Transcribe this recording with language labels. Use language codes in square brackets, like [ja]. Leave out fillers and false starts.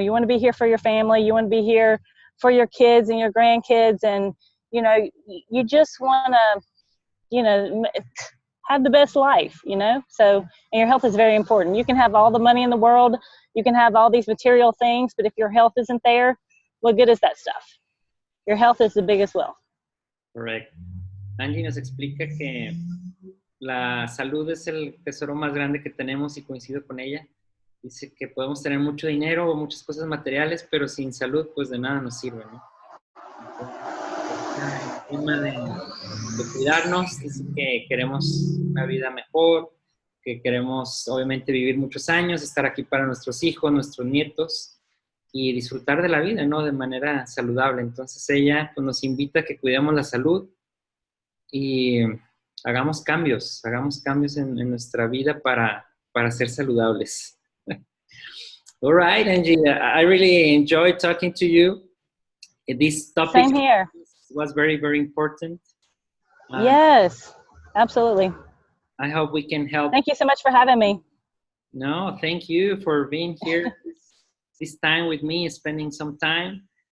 [en] You want to be here for your family. You want to be here for your kids and your grandkids, and you know, you just want to, you know, have the best life, you know. So, and your health is very important. You can have all the money in the world, you can have all these material things, but if your health isn't there, what good is that stuff? Your health is the biggest wealth. Correct. [es] Angie nos explica que la salud es el tesoro más grande que tenemos, y coincido con ella. Dice que podemos tener mucho dinero o muchas cosas materiales, pero sin salud, pues de nada nos sirve, ¿no? Entonces, el tema de cuidarnos, dice que queremos una vida mejor, que queremos obviamente vivir muchos años, estar aquí para nuestros hijos, nuestros nietos, y disfrutar de la vida, ¿no? De manera saludable. Entonces ella pues, nos invita a que cuidemos la salud y hagamos cambios en nuestra vida para ser saludables. [en] All right, Angie, I really enjoyed talking to you. This topic Same here. Was very, very important. Yes, absolutely. I hope we can help. Thank you so much for having me. No, thank you for being here this time with me, spending some time.